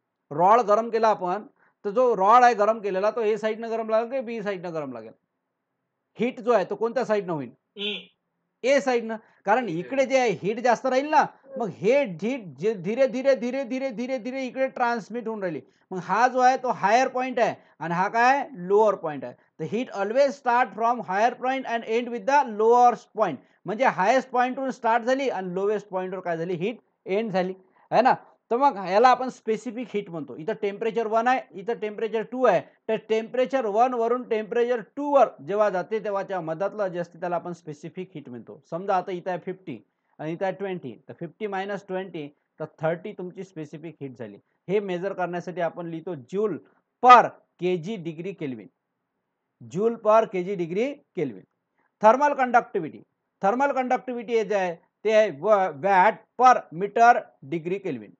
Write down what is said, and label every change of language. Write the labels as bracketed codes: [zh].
[mr] Rod गरम केला आपण, तर जो रॉड आहे गरम केलेला तो ए साईडनं गरम लागेल की बी साईडनं गरम लागेल? हीट जो आहे तो कोणत्या साईडनं होईल? ए ए साईडनं. कारण इकडे जे आहे हीट जास्त राहील ना, मग हे हीट जे [hi] धीरे धीरे धीरे धीरे [mr] धीरे धीरे इकडे ट्रान्समिट होऊन राहिली. मग हा जो आहे तो हायर पॉइंट आहे आणि हा काय लोअर पॉइंट आहे. [en] तर heat always start from higher point and end with the lower point. [mr] म्हणजे हायेस्ट पॉइंटवरून स्टार्ट झाली आणि लोएस्ट पॉइंटवर काय झाली, हीट एंड झाली, आहे ना. तर मग याला आपण स्पेसिफिक हीट म्हणतो. इथं टेम्परेचर 1 आहे, इथं टेम्परेचर 2 आहे. तर टेम्परेचर 1 वरून टेम्परेचर 2 वर जेव्हा जाते तेव्हाच्या मधातलं जे असते त्याला आपण स्पेसिफिक हीट म्हणतो. समजा आता इथं आहे 50 आणि इथं आहे 20, तर 50 मायनस 20 तर 30 तुमची स्पेसिफिक हीट झाली. हे मेजर करण्यासाठी आपण लिहितो जूल पर केजी डिग्री केल्विन. जूल पर KG degree kelvin. Thermal conductivity. Thermal conductivity जे आहे ते आहे वॅट पर मीटर डिग्री केल्विन.